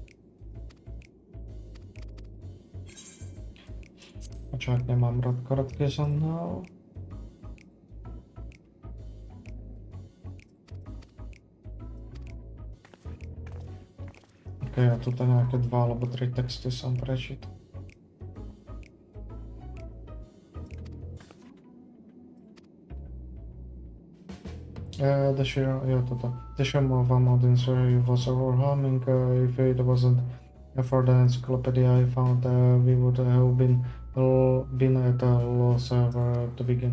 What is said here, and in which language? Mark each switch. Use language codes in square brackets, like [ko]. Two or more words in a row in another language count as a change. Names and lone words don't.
[sk] A čo ak nemám rád krátky žurnál? Ok, a tuto nejaké 2 alebo 3 texty som prečítal. [en] The sheer of a modern story was overwhelming. If it wasn't for the encyclopedia I found, we would have been at a loss to begin.